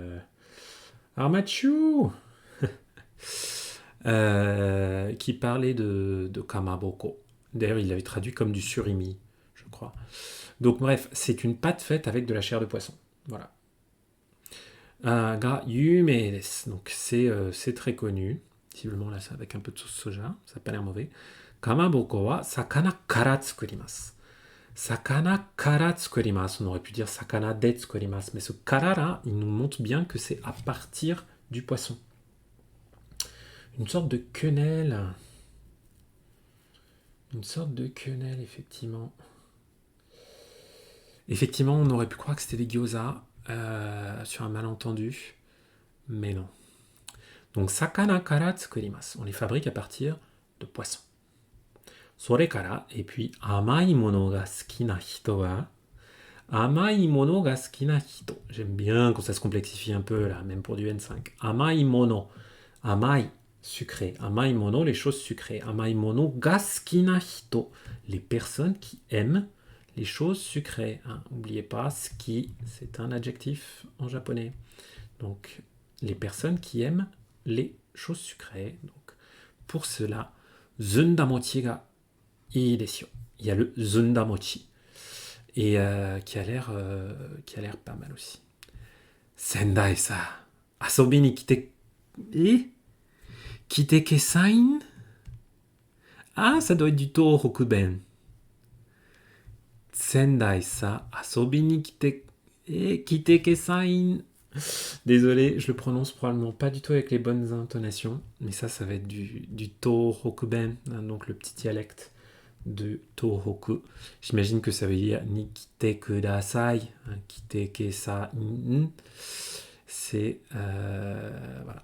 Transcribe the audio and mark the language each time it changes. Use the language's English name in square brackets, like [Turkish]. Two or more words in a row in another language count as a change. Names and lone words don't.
[French] Armachu qui parlait de kamaboko. D'ailleurs, il l'avait traduit comme du surimi, je crois. Donc bref, c'est une pâte faite avec de la chair de poisson. [Japanese] Voilà. が有名です. [French] Donc c'est très connu. Visiblement là, c'est avec un peu de sauce soja. Ça n'a pas l'air mauvais. [Japanese] かまぼこは魚から作ります. 魚から作ります. [French] On aurait pu dire [Japanese] 魚で作ります. [French] Mais ce kara là, il nous montre bien que c'est à partir du poisson. Une sorte de quenelle. Une sorte de quenelle, effectivement. Effectivement, on aurait pu croire que c'était des gyoza sur un malentendu, mais non. Donc, [Japanese] 魚から作ります. [French] On les fabrique à partir de poissons. [Japanese] それから, [French] et puis, [Japanese] 甘いものが好きな人は. 甘いものが好きな人. [French] J'aime bien quand ça se complexifie un peu, là, même pour du N5. [Japanese] 甘いもの。甘い, sucré. 甘いもの, [French] les choses sucrées. [Japanese] 甘いものが好きな人. [French] Les personnes qui aiment les choses sucrées. Hein. N'oubliez pas, suki, c'est un adjectif en japonais. Donc, les personnes qui aiment les choses sucrées. Donc, pour cela, [Japanese] ずんだ餅がいいですよ. [French] Il y a le zundamochi. Et qui a l'air pas mal aussi. [Japanese] 仙台さ、遊びにきて... きてけさいん? [French] Ah, ça doit être du Tohokuben. [Japanese] 仙台さ、遊びにきてけさいん. [French] Désolé, je le prononce probablement pas du tout avec les bonnes intonations, mais ça va être du Tohokuben, hein, donc le petit dialecte de Tohoku. J'imagine que ça veut dire [Japanese] にきてください, [French] hein, [Japanese] きてけさいん. [French] C'est... voilà.